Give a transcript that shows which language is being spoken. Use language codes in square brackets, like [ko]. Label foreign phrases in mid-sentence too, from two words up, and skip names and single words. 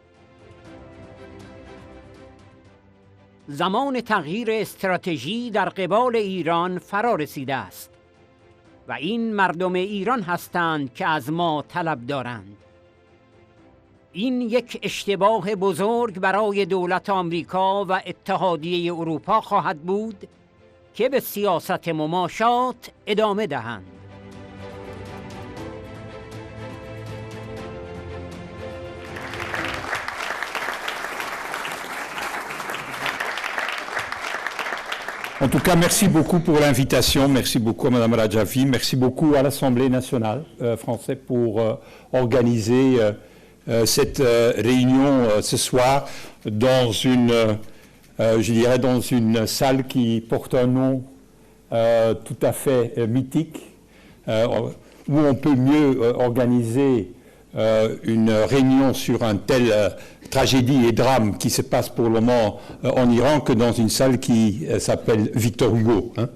[fa] زمان تغییر استراتژی در قبال ایران فرا رسیده است و این مردم ایران هستند که از ما طلب دارند. این یک اشتباه بزرگ برای دولت آمریکا و اتحادیه اروپا خواهد بود که به سیاست مماشات ادامه دهند. [fr] En tout cas, merci beaucoup pour l'invitation. Merci beaucoup à Mme Rajavi. Merci beaucoup à l'Assemblée nationale française pour organiser cette réunion ce soir dans une, je dirais, dans une salle qui porte un nom tout à fait mythique, où on peut mieux organiser une réunion sur un tel tragédie et drame qui se passe pour le moment en Iran que dans une salle qui s'appelle Victor Hugo.